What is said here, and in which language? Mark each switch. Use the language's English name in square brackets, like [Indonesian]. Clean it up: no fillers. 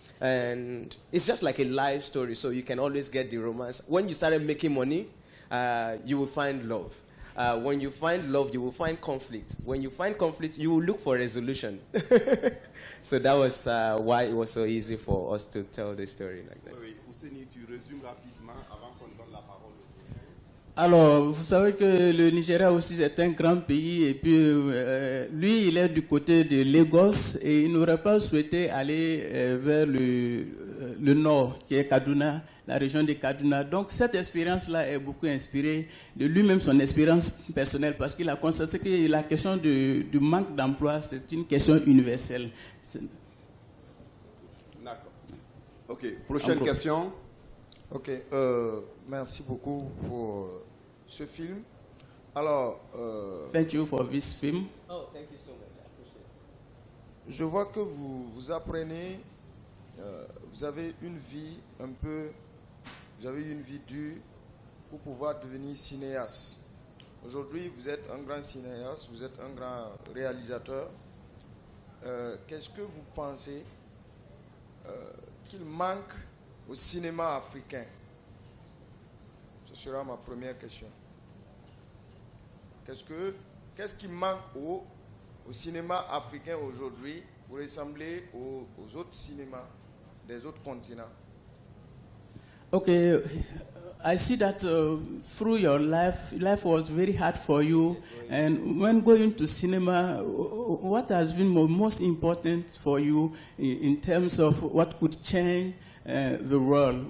[English] And it's just like a life story, so you can always get the romance. When you started making money, you will find love. When you find love, you will find conflict. When you find conflict, you will look for resolution. So that was why it was so easy for us to tell the story like that. [French] Oui, Ouseni, tu résumes rapidement avant qu'on donne la parole. Alors, vous savez que le Nigeria aussi c'est un grand pays et puis lui il est du côté de Lagos et il n'aurait pas souhaité aller vers le nord qui est Kaduna, la région de Kaduna. Donc cette expérience-là est beaucoup inspirée de lui-même, son expérience personnelle, parce qu'il a constaté que la question du manque d'emploi c'est une question universelle. D'accord. Ok, prochaine question. Ok, merci beaucoup pour ce film. Alors, [English] thank you for this film. Oh, thank you so much. I appreciate it. [French] Je vois que vous apprenez, vous avez une vie vous avez une vie dure pour pouvoir devenir cinéaste. Aujourd'hui, vous êtes un grand cinéaste, vous êtes un grand réalisateur. Qu'est-ce que vous pensez qu'il manque au cinéma africain? Ce sera ma première question. Qu'est-ce qui manque au cinéma africain aujourd'hui pour ressembler aux autres cinémas des autres continents? [English] Okay, I see that through your life was very hard for you, and when going to cinema, what has been most important for you in terms of what could change the world?